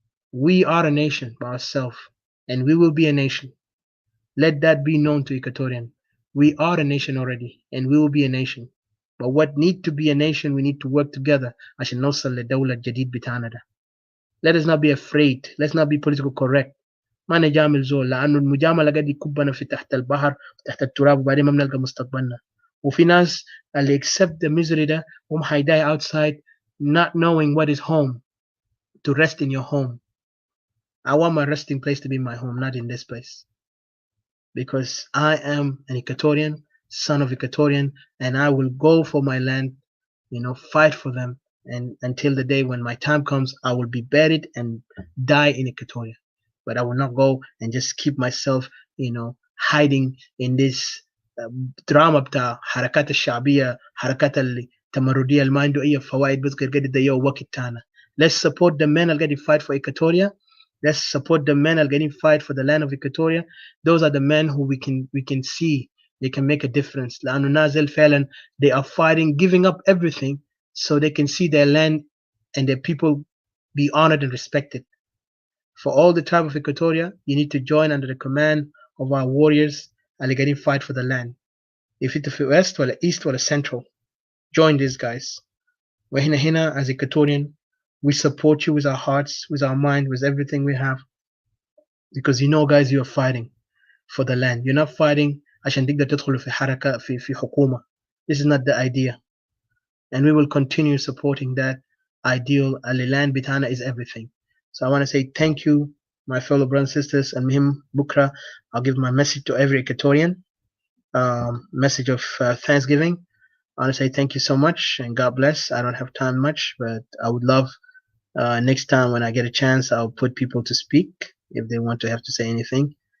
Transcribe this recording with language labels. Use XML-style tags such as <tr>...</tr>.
<en>We are a nation by ourselves, and we will be a nation. Let that be known to Equatorian. We are a nation already, and we will be a nation. But what need to be a nation, we need to work together</en> <ar>عشان نوصل للدولة الجديد بتاعنا ده.</ar> <en>Let us not be afraid. Let's not be political correct.</en> <ar>ما نجامل زول، لأنه المجاملة قد يكبنا في تحت البحر وتحت التراب، وبعدين ما بنلقى مستقبلنا. وفي ناس اللي</ar> <en>accept the misery ده هم die outside not knowing what is home, to rest in your home. I want my resting place to be my home, not in this place. Because I am an Equatorian, son of Equatorian, and I will go for my land, fight for them, and until the day when my time comes, I will be buried and die in Equatoria. But I will not go and just keep myself, hiding in this drama</en> <ar>بتاع حركات الشعبية، حركات التمردية اللي ما عنده أي فوائد، بس قاعد يضيعوا وقت تاعنا.</ar> <en>Let's support the men</en> <ar>اللي قاعد</ar> <en>fight for Equatoria. Let's support the men getting fight for the land of Equatoria. Those are the men who we can see they can make a difference.</en> <ar>لأنه نازل فعلا</ar> <en>they are fighting, giving up everything so they can see their land and their people be honored and respected. For all the tribe of Equatoria, you need to join under the command of our warriors and getting fight for the land. If it's the west or the east or the central, join these guys. We're hina as Equatorian. We support you with our hearts, with our mind, with everything we have. Because guys, you are fighting for the land. You're not fighting</en> <ar>عشان تقدر تدخل في حركة في حكومة.</ar> <en>This is not the idea. And we will continue supporting that ideal. اللي land بتاعنا is everything. So I want to say thank you, my fellow brothers and sisters, and</en> <ar>مهم بكرة</ar> <en>I'll give my message to every Equatorian, message of Thanksgiving. I want to say thank you so much and God bless. I don't have time much, but I would love next time when I get a chance, I'll put people to speak if they want to have to say anything.</en>